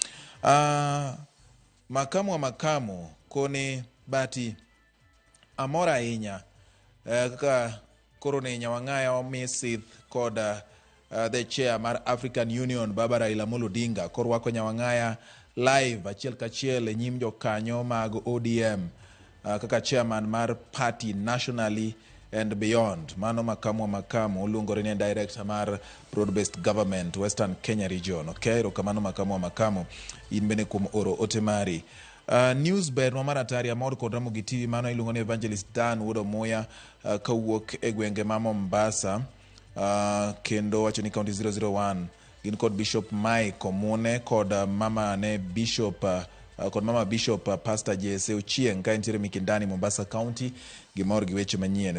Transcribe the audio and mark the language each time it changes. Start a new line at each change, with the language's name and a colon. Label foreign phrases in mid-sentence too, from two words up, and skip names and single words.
Luo (Kenya and Tanzania): Makamu koni bati amora ahinya kaka koro ne Nyawang'aya omisith kod
English: the chair
Luo (Kenya and Tanzania): mar African Union Baba Raila Amolo Odinga koro wako Nyawang'aya live achiel kachiel e nyim jokanyo mag ODM kaka chairman mar
English: party nationally and beyond.
Luo (Kenya and Tanzania): Mano makamu uluongore ni director mar
English: broad-based government Western Kenya region.
Luo (Kenya and Tanzania): Okay, rokamano makamu in bene kum oro otemari. News ber mar atari amor kod Ramogi TV mano iluongo ni Evangelist Dan Wuodo Moya kawuok e gwenge ma Mombasa kendo wacho ni county 001 gin kod Bishop Mike Omune kod mama Bishop Pastor Jesse Ochieng ka entiere Mikindani Mombasa County gimor gi weche manyien.